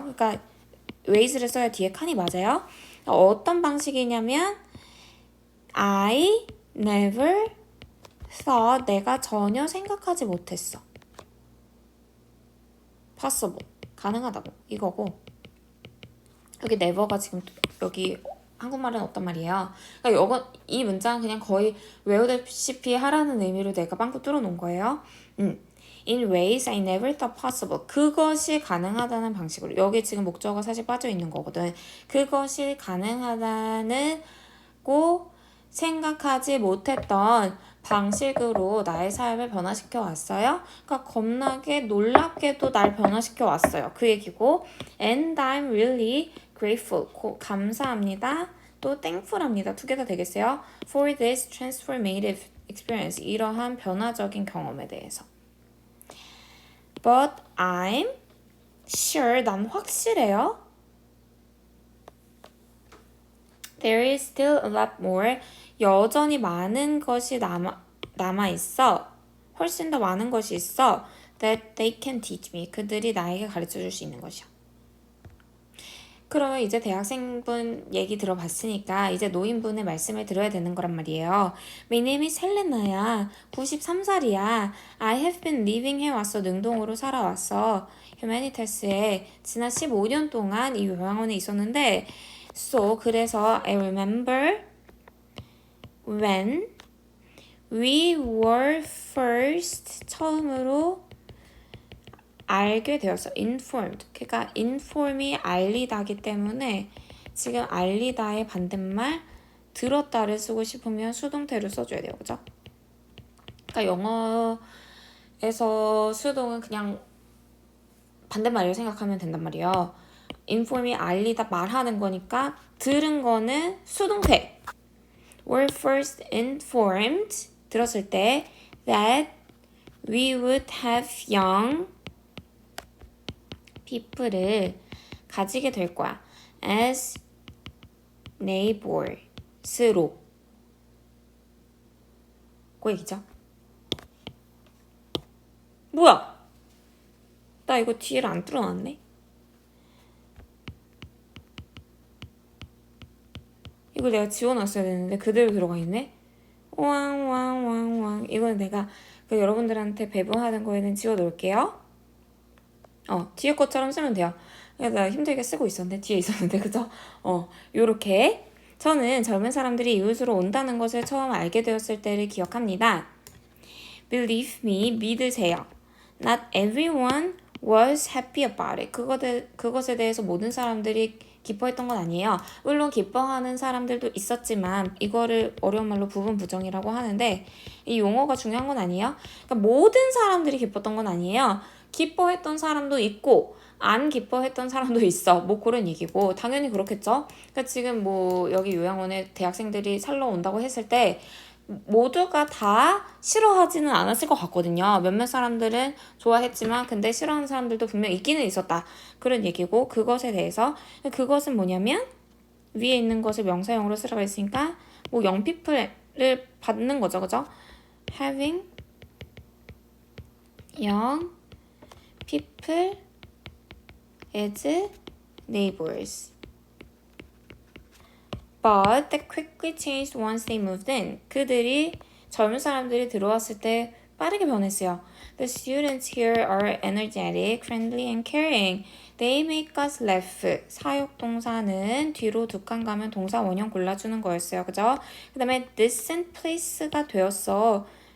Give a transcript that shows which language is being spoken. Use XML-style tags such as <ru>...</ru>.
<ko>그러니까 ways를 써야 뒤에 칸이 맞아요. 어떤 방식이냐면</ko> <en>I never thought</en> <ko>내가 전혀 생각하지 못했어. possible 가능하다고 이거고 여기 never가 지금 여기 한국말은 어떤 말이에요. 그러니까 이 문장은 그냥 거의 외우다시피 하라는 의미로 내가 빵꾸 뚫어놓은 거예요.</ko> <en>In ways I never thought possible.</en> <ko>그것이 가능하다는 방식으로 여기 지금 목적어가 사실 빠져 있는 거거든. 그것이 가능하다는 고 생각하지 못했던 방식으로 나의 삶을 변화시켜 왔어요. 그러니까 겁나게 놀랍게도 날 변화시켜 왔어요. 그 얘기고</ko> <en>and I'm really grateful.</en> <ko>감사합니다. 또 thankful합니다. 두 개 다 되겠어요.</ko> <en>For this transformative experience.</en> <ko>이러한 변화적인 경험에 대해서.</ko> <en>But I'm sure.</en> <ko>난 확실해요.</ko> <en>There is still a lot more.</en> <ko>여전히 많은 것이 남아있어. 훨씬 더 많은 것이 있어.</ko> <en>That they can teach me.</en> <ko>그들이 나에게 가르쳐줄 수 있는 것이야. 그러면 이제 대학생분 얘기 들어봤으니까 이제 노인분의 말씀을 들어야 되는 거란 말이에요.</ko> <en>My name is 헬레나야.</en> <ko>93살이야.</ko> <en>I have been living</en> <ko>해왔어. 능동으로 살아왔어. 휴메니테스에 지난 15년 동안 이 요양원에 있었는데 So 그래서</ko> <en>I remember when we were first</en> <ko>처음으로 알게 되었어.</ko> <en>informed.</en> <ko>그러니까 inform이 알리다기 때문에 지금 알리다의 반대말 들었다를 쓰고 싶으면 수동태로 써줘야 돼요. 그죠? 그러니까 영어에서 수동은 그냥 반대말이라고 생각하면 된단 말이에요. inform이 알리다 말하는 거니까 들은 거는 수동태.</ko> <en>were first informed</en> <ko>들었을 때</ko> <en>that we would have young people을</en> <ko>가지게 될 거야. as neighbors로 그 얘기죠. 뭐야? 나 이거 뒤를 안 뚫어놨네. 이걸 내가 지워놨어야 되는데 그대로 들어가 있네. 왕왕왕왕. 이건 내가 여러분들한테 배분하는 거에는 지워놓을게요. 뒤에 것처럼 쓰면 돼요. 나 힘들게 쓰고 있었는데 뒤에 있었는데 그죠? 요렇게 저는 젊은 사람들이 이웃으로 온다는 것을 처음 알게 되었을 때를 기억합니다.</ko> <en>Believe me,</en> <ko>믿으세요.</ko> <en>Not everyone was happy about it.</en> <ko>그것에 대해서 모든 사람들이 기뻐했던 건 아니에요. 물론 기뻐하는 사람들도 있었지만 이거를 어려운 말로 부분 부정이라고 하는데 이 용어가 중요한 건 아니에요. 그러니까 모든 사람들이 기뻤던 건 아니에요. 기뻐했던 사람도 있고 안 기뻐했던 사람도 있어. 뭐 그런 얘기고 당연히 그렇겠죠. 그러니까 지금 뭐 여기 요양원에 대학생들이 살러 온다고 했을 때 모두가 다 싫어하지는 않았을 것 같거든요. 몇몇 사람들은 좋아했지만 근데 싫어하는 사람들도 분명 있기는 있었다. 그런 얘기고 그것에 대해서 그것은 뭐냐면 위에 있는 것을 명사형으로 쓰라고 했으니까 뭐 young people를 받는 거죠. 그죠?</ko> <en>having young people as neighbors. But that quickly changed once they moved in.</en> <ko>젊은 사람들이 들어왔을 때 빠르게 변했어요.</ko> <en>The students here are energetic, friendly, and caring. They make us laugh.</en> <ko>사역동사는 뒤로 두 칸 가면 동사 원형 골라주는 거였어요. 그죠? 그 다음에 this and place가 되었어.</ko>